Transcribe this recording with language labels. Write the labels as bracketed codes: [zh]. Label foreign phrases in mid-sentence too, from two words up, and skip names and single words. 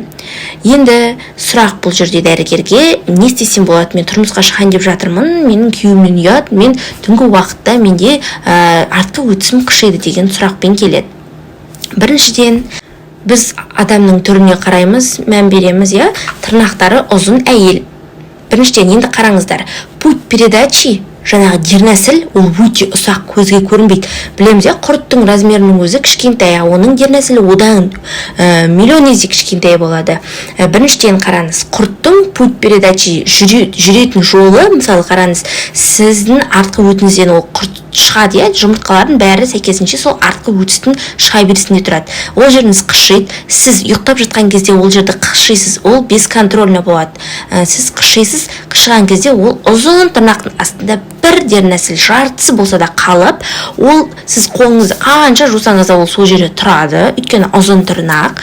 [kk] Енді сұрақ бұл жерде дәрігерге: не істесем болады, мен тұрмысқа шығайын деп жатырмын, менің күйеуімнен ұят, мен түнгі уақытта менде артқы өтісім қышиды деген сұрақпен келеді. Біріншіден, біз адамның түріне қараймыз, мән береміз, тырнақтары ұзын әйел. Біріншіден, енді қараңыздар, [ru] путь передачи, [kk] жаңағы дернәсіл, ол өте ұсақ, көзге көрінбейді. Білеміз, құрттың размерінің өзі кішкентай, оның дернәсілі одан миллион есе кішкентай болады. Біріншіден қараңыз, құрттың [ru] путь передачи [kk] жүретін жолы, мысалы қараңыз, сіздің артқы өтіңізден ол құрт шығады, жұмыртқалардың бәрі сәйкесінше сол артқы өтістің шыға берісінде тұрады. Ол жеріңіз қышиды, сіз ұйықтап жатқан кезде ол жерді қышисыз, ол бесконтрольно болады. Сіз қышисыз, қышыған кезде ол ұзын тырнақтың астында бір дернәсіл жартысы болса да қалып, ол сіз қолыңызды қанша жусаңыз да ол сол жерде тұрады, өйткені ұзын тырнақ.